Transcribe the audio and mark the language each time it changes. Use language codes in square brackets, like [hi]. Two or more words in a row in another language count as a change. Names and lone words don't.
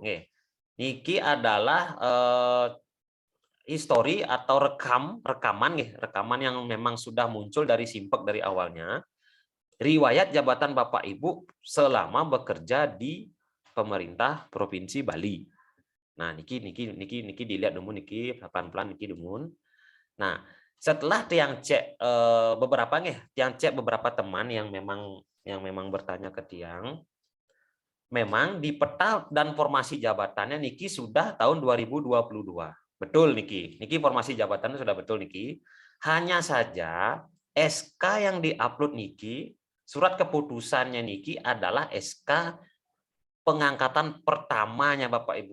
[id] Niki adalah history atau rekaman yang memang sudah muncul dari simpek dari awalnya. Riwayat jabatan Bapak Ibu selama bekerja di pemerintah Provinsi Bali. Nah, niki dilihat dulu niki pelan-pelan [ban] niki dumun. [id] Nah, setelah tiang cek beberapa teman yang memang bertanya ke tiang, memang di peta dan formasi jabatannya niki sudah tahun 2022. Betul niki. Niki formasi jabatannya sudah betul niki. Hanya saja SK yang diupload niki, surat keputusannya niki adalah SK pengangkatan pertamanya Bapak Ibu.